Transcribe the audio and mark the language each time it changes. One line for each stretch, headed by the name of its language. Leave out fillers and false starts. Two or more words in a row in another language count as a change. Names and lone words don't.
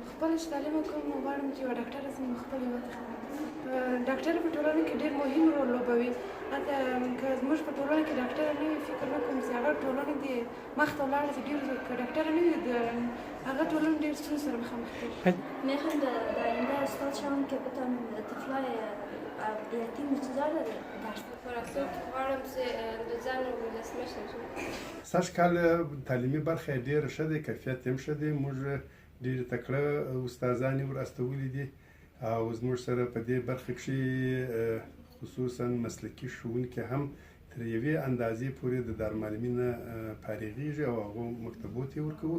Pashto: خپل چې تعلیم وکړم نو غواړم چې یوه ډاکټره شم نو خپل هېواد ته ډاکټر په ټولنه کې ډېر مهم رول لوبوي. حتی که زموږ په ټولنه کې ډاکټره نه وي فکر نه کوم چې هغه ټولنه دې مخته ولاړه چې ډېر که ډاکټره نه وي هغه ټولنه ډېر ستونزو سره مخامخ کېږي.
Persian: میخوام در آینده استاد شوم که بتونم طفلای یتیم چیزا رو درس
Pashto: په راتلونکي کې غواړم چې د ځان ولسمشر شم. سږ کال تعلیمي برخه یې ډېره ښه دی، کیفیت یې هم ښه دی. موږ ډېرې تکړه استادان یې ور استولي دي او زموږ سره په دې برخه کښې خصوصا مسلکي ښوونکي هم تر یوې اندازې پورې د دارالمعلمین نه فارغېږي او هغو مکتبو ته یې ورکوو.